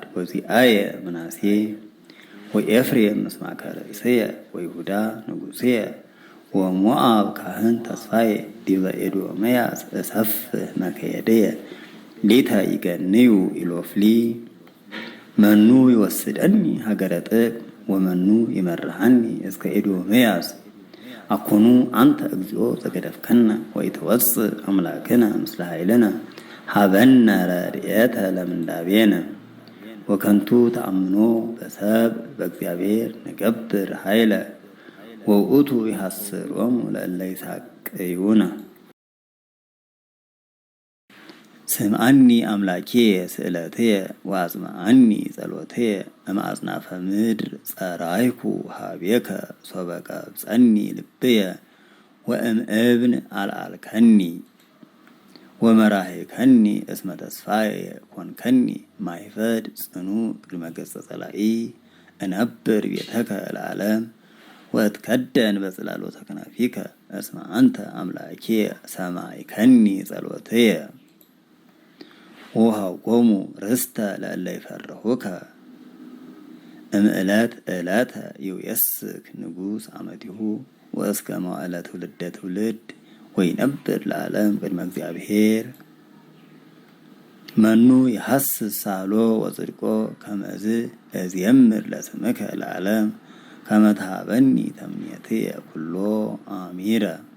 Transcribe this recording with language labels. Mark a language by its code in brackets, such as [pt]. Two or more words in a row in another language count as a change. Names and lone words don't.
[gez] ወዚአየ ምናሴ ወኤፍሬም ምስማከ ርእስየ ወይሁዳ ንጉሥየ ወሞዓብ ካህን ተስፋየ ዲበ ኤዶምያስ እሰፍሕ መከየድየ ሊተ ይገንዩ ኢሎፍሊ መኑ ይወስደኒ ሀገረ ጥቅ ወመኑ ይመርሐኒ እስከ ኤዶምያስ አኮኑ አንተ እግዚኦ ዘገደፍከነ ወኢትወፅእ አምላክነ ምስለ ኃይልነ ሀበነ ረድኤተ ለምንዳቤነ ወከንቱ ተአምኖ በሰብእ በእግዚአብሔር ንገብር ኃይለ ወውእቱ ይሐስሮሙ ለእለ ይሳቅዩነ። ስምዓኒ አምላኪየ ስእለትየ ወአጽምዓኒ ጸሎትየ እምአጽናፈ ምድር ጸራይኩ ኀቤከ ሶበ ቀብጸኒ ልብየ ወእምእብን አልዓልከኒ ወመራሂከኒ እስመ ተስፋየ ኮንከኒ ማይፈድ ጽኑዕ ቅድመ ገጸ ጸላኢ እነብር ቤተከ ለዓለም ወእትከደን በጽላሎተ ከናፊከ እስመ አንተ አምላኬ ሰማዕከኒ ጸሎትየ ወሀብኮሙ ርስተ ለእለ ይፈርሁከ እምዕለት ዕለተ ይውየስክ ንጉሥ አመቲሁ ወእስከ መዋዕለ ትውልደ ትውልድ ወይነብር ለዓለም ቅድመ እግዚአብሔር። መኑ የሐስስ ሳሎ ወጽድቆ ከመዝ እዝየምር ለስምከ ለዓለም ከመ ትሃበኒ ተምኔትየ ኩሎ አሚረ